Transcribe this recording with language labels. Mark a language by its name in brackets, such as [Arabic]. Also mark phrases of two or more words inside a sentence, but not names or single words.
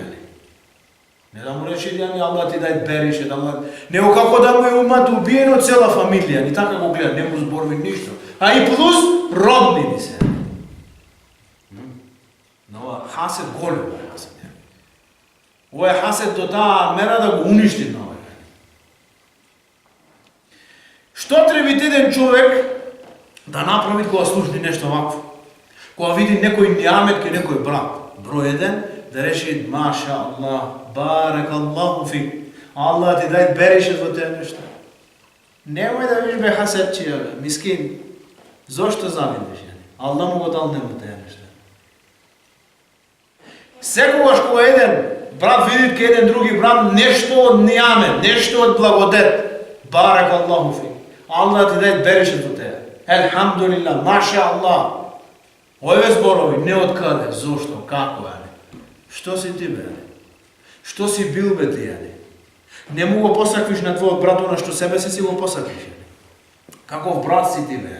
[Macedonian] Не да му рече да Аллах ти дај берише, него како да му имат убиено цела фамилија, ни така го гледа, не му зборви ништо. А и плюс роднини се. Но хасед голем хасед. [Bosnian] Ovo je hased do ta mera da [Macedonian] го уништи на овој. Што треба еден човек да направи кога слушни нешто вакво? Кога види некој нијамет ке некој брат. Број 1 да реши [Arabic] ما شاء الله، بارك الله فيك. [Macedonian] Allah ti daj береше во те нешто. Немој да видиш бе хасетчија, мискин. Зошто завидиш? Allah му го дал нему те нешто. Секогаш кога еден брат види ке еден други брат нешто од нијамет, нешто од благодет, [Arabic] بارك الله فيك. [Macedonian] Allah ti daj береше во те. Елхамдулилlah, [Arabic] ما شاء الله. [Macedonian] Овие зборови не од каде, зошто, како е? Што си ти бе? Што си бил бе ти? Не му го посаквиш на твојот брат она што себе си го посаквиш. Каков брат си ти бе?